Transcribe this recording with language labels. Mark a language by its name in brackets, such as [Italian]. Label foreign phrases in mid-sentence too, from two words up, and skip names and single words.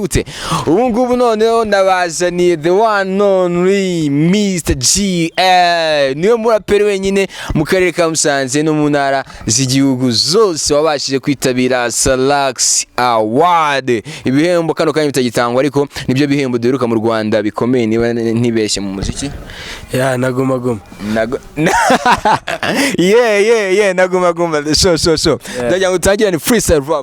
[Kinyarwanda] gute ubu ngubu noneho nabazaniye [English] the one only [Kinyarwanda] Mr GL niwe muraperi wenyine mu karere ka Musanze no mu ntara z'igihugu zose wabashije kwitabira Salax Award ibihembo kano kanya bitagitangwa ariko nibyo bihembo duheruka mu Rwanda bikomeye niba ntibeshye mu muziki naguma yeah naguma so ndajya gutangira ni [English] freestyle rap